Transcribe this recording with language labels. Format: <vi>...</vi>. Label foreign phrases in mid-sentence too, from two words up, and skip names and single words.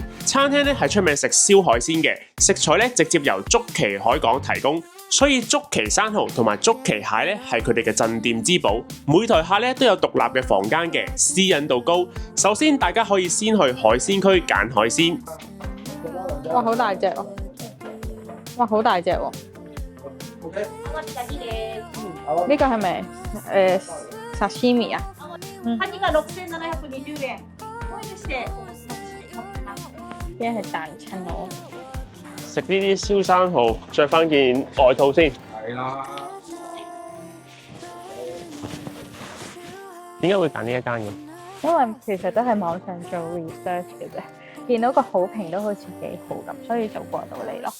<yue>餐廳咧係出名食燒海鮮嘅，食材咧直接由竹崎海港提供，所以竹崎生蠔同埋竹崎蟹咧係佢哋嘅鎮店之寶。每台客咧都有獨立嘅房間嘅，私隱度高。首先大家可以先去海鮮區揀海鮮。哇，好大隻喎！哇，好大隻喎！呢個係咪 sashimi 啊？</yue> <ja>カニが6720円。こういうして。</ja> <yue>呢係蛋親我。食呢啲燒生蠔，着翻件外套先。係啦，點解會揀呢一間嘅？因為其實都係網上做 research 嘅啫，見到個好評都好似幾好咁，所以就過到嚟咯。</yue>